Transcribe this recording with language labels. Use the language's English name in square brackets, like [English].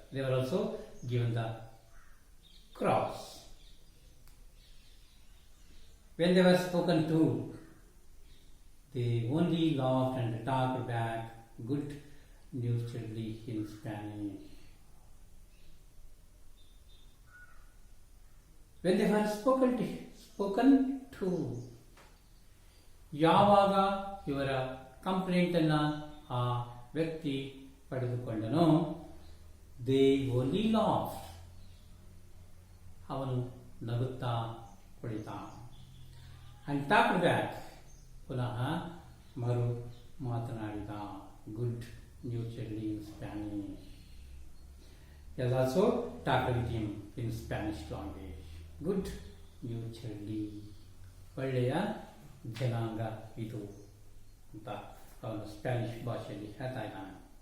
[English] They were also given the crops. When they were spoken to, they only laughed and talked back good naturedly in Spanish. When they were spoken to, [Kannada] ಯಾವಾಗ ಇವರ ಕಂಪ್ಲೇಂಟನ್ನು ಆ ವ್ಯಕ್ತಿ ಪಡೆದುಕೊಂಡನೋ, [English] they only laugh, [Kannada] ಅವನು ನಗುತ್ತಾ ಕುಳಿತ. [English] and talked back, [Kannada] ಪುನಃ ಮರು ಮಾತನಾಡಿದ [English] Good naturally in Spanish. He has also talked with him in Spanish language. Good naturally, [Kannada] ಒಳ್ಳೆಯ ಜನಾಂಗ ಇದು ಅಂತ ಅವನು ಸ್ಪ್ಯಾನಿಷ್ ಭಾಷೆಯಲ್ಲಿ ಹೇಳ್ತಾ ಇದ್ದಾನೆ.